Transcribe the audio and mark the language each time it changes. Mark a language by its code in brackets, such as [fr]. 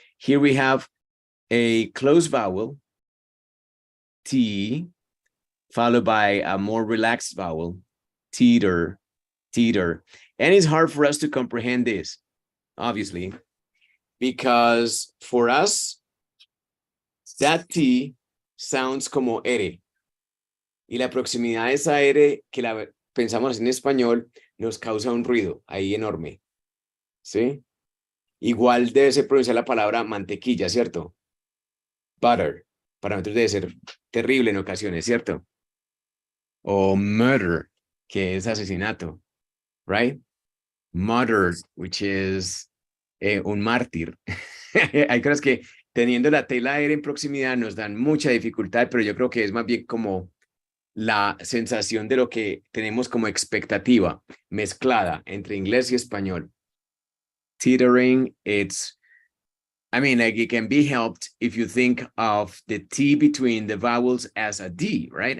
[en] Here we have a closed vowel, T, followed by a more relaxed vowel, teeter. And it's hard for us to comprehend this, obviously, because for us, that T sounds [es] como R. Y la proximidad de esa R, que la pensamos en español, nos causa un ruido ahí enorme. ¿Sí? Igual debe ser pronunciar la palabra mantequilla, ¿cierto? Butter. Para nosotros debe ser terrible en ocasiones, ¿cierto? O murder, que es asesinato, right? [en] Murdered, which is [es] un mártir. Hay cosas que teniendo la tela aérea en proximidad nos dan mucha dificultad, pero yo creo que es más bien como la sensación de lo que tenemos como expectativa mezclada entre inglés y español. [en] Teetering, I mean, like it can be helped if you think of the T between the vowels as a D, right?